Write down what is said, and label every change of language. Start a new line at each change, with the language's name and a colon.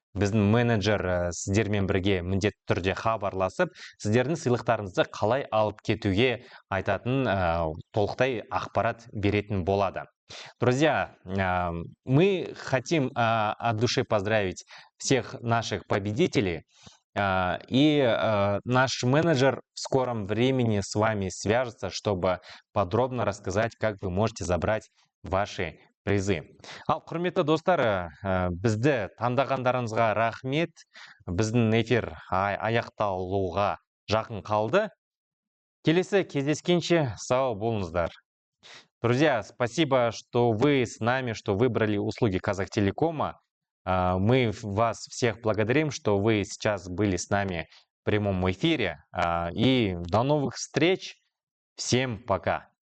Kazakh: Біздің менеджер сіздермен бірге міндетті түрде хабарласып, сіздердің сыйлықтарыңызды қалай алып кетуге айтатын толықтай ақпарат беретін болады.
Russian: Друзья, мы хотим от души поздравить всех наших победителей. И наш менеджер в скором времени с вами свяжется, чтобы подробно рассказать, как вы можете забрать ваши призы.
Kazakh: Ал құрметті достар, бізді таңдағандарыңызға рахмет. Біздің эфир аяқталуға жақын қалды. Келесі кездескенше сау болыңыздар.
Russian: Друзья, спасибо, что вы с нами, что выбрали услуги Казахтелекома. Мы вас всех благодарим, что вы сейчас были с нами в прямом эфире. И до новых встреч. Всем пока.